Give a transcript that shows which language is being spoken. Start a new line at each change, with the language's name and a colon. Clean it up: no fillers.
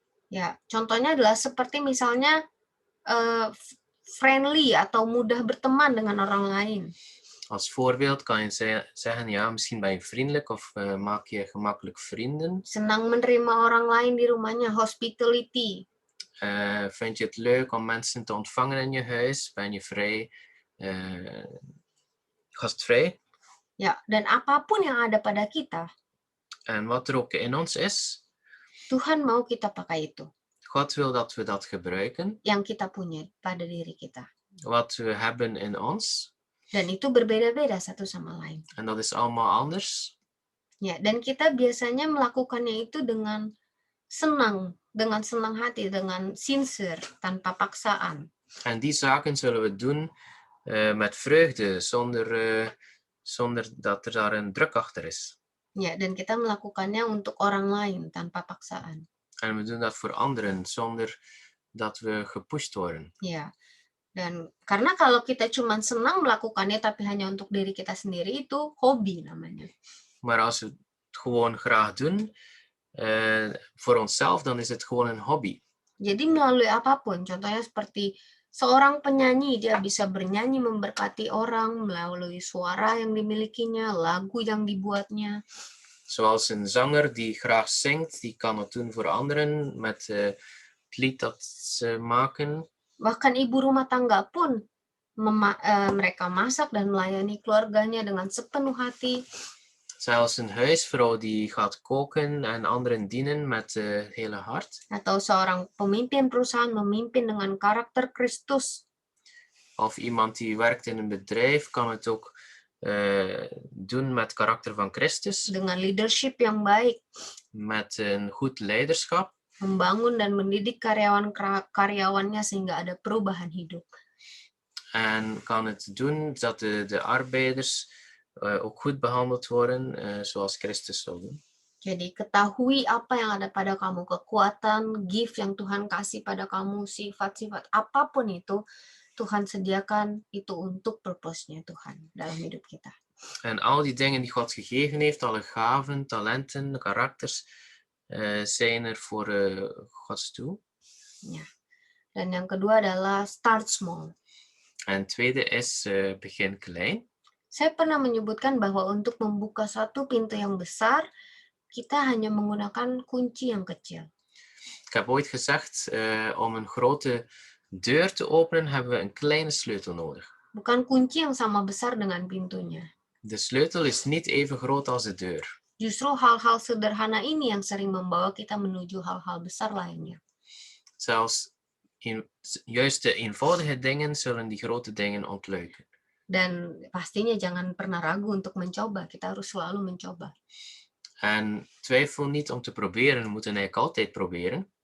Indonesian: Ya, contohnya adalah seperti misalnya friendly atau mudah berteman dengan orang lain.
Dutch: Als voorbeeld kan je zeggen, ja, misschien ben je vriendelijk of maak je gemakkelijk vrienden.
Indonesian: Senang menerima orang lain di rumahnya, hospitality.
Dutch: Vind je het leuk om mensen te ontvangen in je huis? Ben je vrij, gastvrij?
Indonesian: Ya, dan apapun yang ada pada kita.
Dutch: En wat er ook in ons is.
Indonesian: Tuhan mau kita pakai itu,
Dutch: God wil dat we dat gebruiken,
Indonesian: yang kita punya pada diri kita.
Dutch: wat we hebben in ons.
Indonesian: Dan itu berbeda-beda satu sama lain.
Dutch: En dat is allemaal anders.
Indonesian: Ya, dan kita biasanya melakukannya itu dengan senang hati, dengan sincere, tanpa paksaan.
Dutch: En die zaken zullen we doen met vreugde, zonder dat er daar een druk achter is.
Indonesian: Ya, dan kita melakukannya untuk orang lain tanpa paksaan.
Dutch: En we doen dat voor anderen, zonder dat we gepusht worden.
Indonesian: Ya. Dan karena kalau kita cuma senang melakukannya tapi hanya untuk diri kita sendiri, itu hobi namanya.
Dutch: Maar als we het gewoon graag doen, voor onszelf, dan is het gewoon een hobby.
Indonesian: Jadi melalui apapun, contohnya seperti seorang penyanyi, dia bisa bernyanyi memberkati orang melalui suara yang dimilikinya, lagu yang dibuatnya.
Dutch: Zoals een zanger die graag zingt, die kan het doen voor anderen met het lied dat ze maken.
Indonesian: Bahkan ibu rumah tangga pun mereka masak dan melayani keluarganya dengan sepenuh hati.
Dutch: Zelfs een huisvrouw die gaat koken en anderen dienen met het hele hart.
Indonesian: Atau seorang pemimpin perusahaan memimpin dengan karakter Kristus.
Dutch: Of iemand die werkt in een bedrijf kan het ook doen met karakter van Christus.
Indonesian: Dengan leadership yang baik.
Dutch: Met een goed leiderschap.
Indonesian: Membangun dan mendidik karyawannya sehingga ada perubahan hidup.
Dutch: En kan het doen dat de arbeiders ook goed behandeld worden, zoals Christus zou doen.
Indonesian: Jadi ketahui apa yang ada pada kamu, kekuatan, gift yang Tuhan kasih pada kamu, sifat-sifat apapun itu, Tuhan sediakan itu untuk purpose-nya Tuhan dalam hidup kita.
Dutch: En al die dingen die God gegeven heeft, alle gaven, talenten, karakters, zijn er voor Gods doel. Ja.
Indonesian: Dan yang kedua adalah
English: start small.
Dutch: En tweede is begin klein.
Indonesian: Saya pernah menyebutkan bahwa untuk membuka satu pintu yang besar, kita hanya menggunakan kunci yang kecil.
Dutch: Ik heb ooit gezegd, om een grote deur te openen, hebben we een kleine sleutel nodig.
Indonesian: Bukan kunci yang sama besar dengan pintunya.
Dutch: De sleutel is niet even groot als de deur.
Indonesian: Justru hal-hal sederhana ini yang sering membawa kita menuju hal-hal besar lainnya.
Dutch: Zelfs juist de eenvoudige dingen zullen die grote dingen ontluiken.
Indonesian: Dan pastinya jangan pernah ragu untuk mencoba. Kita harus selalu mencoba.
Dutch: En twijfel niet om te proberen. We moeten eigenlijk altijd proberen.